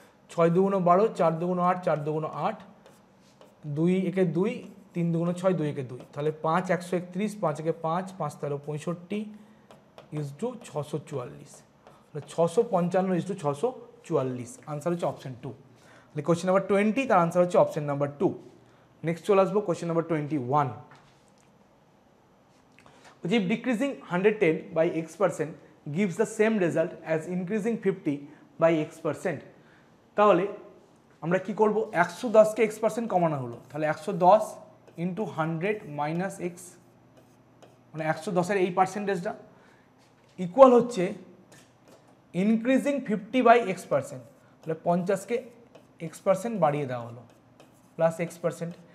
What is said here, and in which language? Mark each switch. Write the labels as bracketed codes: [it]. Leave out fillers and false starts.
[bn] 6 দুগুণ 12, 4 দুগুণ 8, 4 দুগুণ 8, 2 একে 2, 3 দুগুণ 6, 2 একে 2, তাহলে 5 131, 5 একে 5, 5 13 65 is two 644, 655 is two 644। Answer হচ্ছে অপশন 2। তাহলে কোয়েশ্চেন নাম্বার 20, তার আনসার হচ্ছে অপশন নাম্বার 2। নেক্সট চলে আসবো question number 21। [en] If decreasing 110 by x% gives the same result as increasing 50 by x%, [bn] তাহলে আমরা কি করব? 110-কে x% কমানো হলো, তাহলে 110 ইন্টু 100 মাইনাস এক্স, মানে 110-এর এই পার্সেন্টেজটা ইকুয়াল হচ্ছে ইনক্রিজিং 50 বাই x%, তাহলে 50-কে x% বাড়িয়ে দেওয়া হলো প্লাস x%।